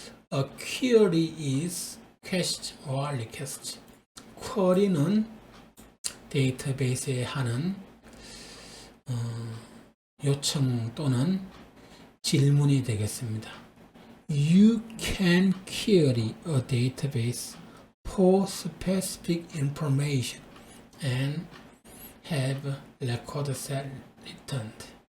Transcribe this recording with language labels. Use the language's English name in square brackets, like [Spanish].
[English] A query is question or request. [Korean] 쿼리는 데이터베이스에 하는 요청 또는 질문이 되겠습니다. [English] You can query a database for specific information and have record set returned.